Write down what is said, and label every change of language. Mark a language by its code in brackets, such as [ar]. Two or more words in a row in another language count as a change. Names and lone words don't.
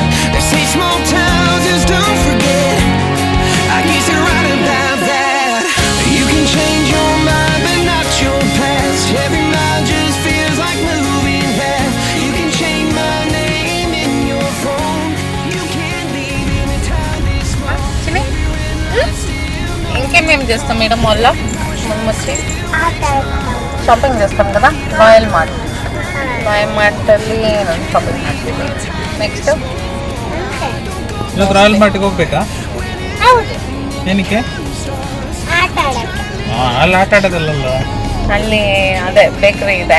[en] They say small towns just don't forget. I guess you're right about that. You can change your mind, but not your past. Every mile just feels like moving half. You can change my name in your phone. You can't leave in a town this small. [te] ఇంకేమేమి చేస్తాం మేడం మాల్లో మనం వచ్చి? ಶಾಪಿಂಗ್ చేస్తాం కదా [kn] ರಾಯಲ್ ಮಾರ್ಟಲ್ಲಿ ನಾನು ಶಾಪಿಂಗ್ ಮಾಡ್ತೀವಿ. ನೆಕ್ಸ್ಟು ಇವತ್ತು ರಾಯಲ್ ಮಾರ್ಟಿಗೆ ಹೋಗ್ಬೇಕಾ? ಹೌದು, ಏನಕ್ಕೆ? ಆಟ ಆಡಕ್ಕೆ. ಅಲ್ಲಿ ಆಟ ಆಡೋದಲ್ಲಲ್ಲ. ಅಲ್ಲಿ ಅದೇ ಬೇಕ್ರಿ ಇದೆ,